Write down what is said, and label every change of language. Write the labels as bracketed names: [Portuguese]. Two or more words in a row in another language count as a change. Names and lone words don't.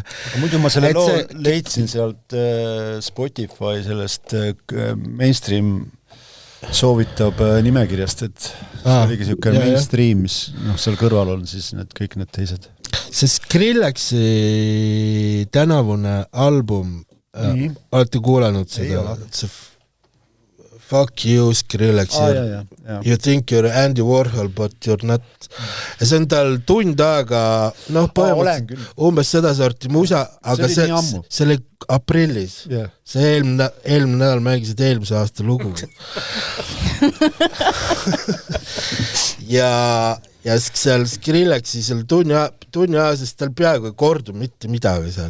[Estonian] Aga muidu ma selle loo leidsin sealt Spotify sellest mainstream soovitab nimekirjast, et see oligi siuke mainstream, mis seal kõrval on siis kõik need teised. See Skrillexi tänavune album, olete kuulanud seda? [English] Fuck you, Skrillex. You think you're Andy Warhol, but you're not. [Estonian] Ja see on tal tund aega, umbes seda sorti musa, aga see oli aprillis. See eelmine nädal mängisid eelmise aasta lugu. ja seal Skrillexi seal tunni aasest tal peaaegu ei kordu mitte midagi seal.